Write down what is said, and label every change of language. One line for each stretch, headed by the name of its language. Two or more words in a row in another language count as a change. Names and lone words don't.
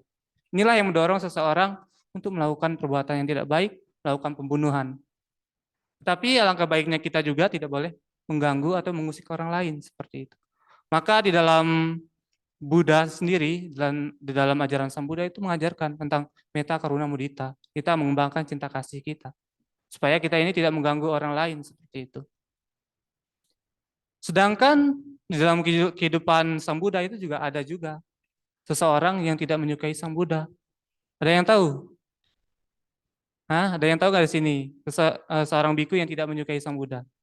Indonesian: Inilah yang mendorong seseorang untuk melakukan perbuatan yang tidak baik, melakukan pembunuhan. Tapi alangkah baiknya kita juga tidak boleh mengganggu atau mengusik orang lain seperti itu. Maka di dalam Buddha sendiri, dan di dalam ajaran Sang Buddha itu mengajarkan tentang
Pali: metta, karuna, mudita.
Indonesian: Kita mengembangkan cinta kasih kita. Supaya kita ini tidak mengganggu orang lain seperti itu. Sedangkan di dalam kehidupan Sang Buddha itu juga ada seseorang yang tidak menyukai Sang Buddha. Ada yang tahu? Ada yang tahu nggak di sini? Seorang biku yang tidak menyukai Sang Buddha.